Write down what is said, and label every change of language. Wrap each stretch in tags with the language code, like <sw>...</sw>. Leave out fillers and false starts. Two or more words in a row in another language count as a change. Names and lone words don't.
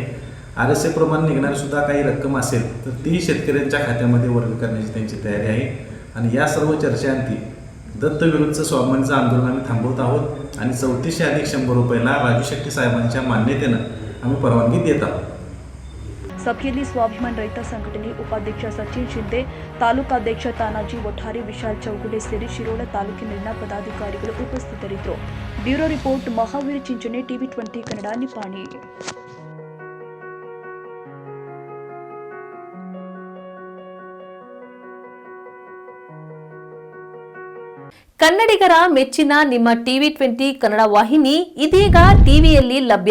<mr>RSA प्रमाणे निघणारी सुद्धा काही रक्कम असेल तर ती शेतकऱ्यांच्या खात्यामध्ये वर्ग करण्याची त्यांची तयारी आहे. आणि या सर्व चर्चांती दत्त विरुद्धचं स्वाभिमानीचं आंदोलन आम्ही थांबवत आहोत आणि 3400 अधिक 100 रुपयाला राजू शेट्टी साहेबांच्या मान्यतेनं आम्ही परवानगी देत आहोत.</mr> <kn>ಸಭೆಯಲ್ಲಿ ಸ್ವಾಭಿಮಾನಿ ರೈತ ಸಂಘಟನೆ ಉಪಾಧ್ಯಕ್ಷ ಸಚಿನ್ ಶಿಂದೆ, ತಾಲೂಕಾಧ್ಯಕ್ಷ ತಾನಾಜಿ ಒಠಾರಿ, ವಿಶಾಲ್ ಚೌಗುಲೆ ಸೇರಿ ಶಿರೋಳ ತಾಲೂಕಿನಲ್ಲಿನ ಪದಾಧಿಕಾರಿಗಳು ಉಪಸ್ಥಿತರಿದ್ದರು. ಬ್ಯೂರೋ ರಿಪೋರ್ಟ್, ಮಹಾವೀರ್ ಚಿಂಚನೆ, ಟಿವಿ 20 ಕನ್ನಡ, ನಿಪ್ಪಾಣಿ. ಕನ್ನಡಿಗರ ಮೆಚ್ಚಿನ ನಿಮ್ಮ ಟಿವಿ 20 ಕನ್ನಡ ವಾಹಿನಿ ಇದೀಗ ಟಿವಿಯಲ್ಲಿ ಲಭ್ಯ.</kn>